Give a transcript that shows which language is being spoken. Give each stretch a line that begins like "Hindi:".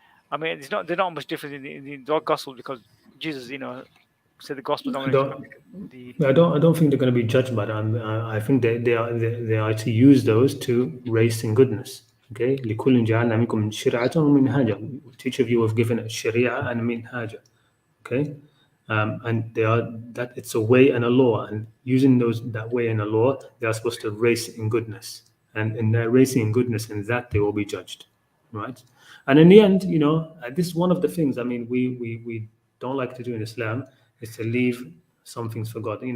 English: I mean, they're not much different in the gospel, because Jesus, said the gospel is not I going to don't. the I don't think they're going to be judged by that. I think they are to use those to raise in goodness. Okay,
Arabic: لكل جعلنا منكم شرعة ومنهاجا.
English: Each of you have given a sharia and a minhaja. Okay, and they are that it's a way and a law, and using that way and a law, they are supposed to race in goodness, and in their racing in goodness, in that they will be judged, right? And in the end, this is one of the things. I mean, we don't like to do in Islam is to leave some things for God.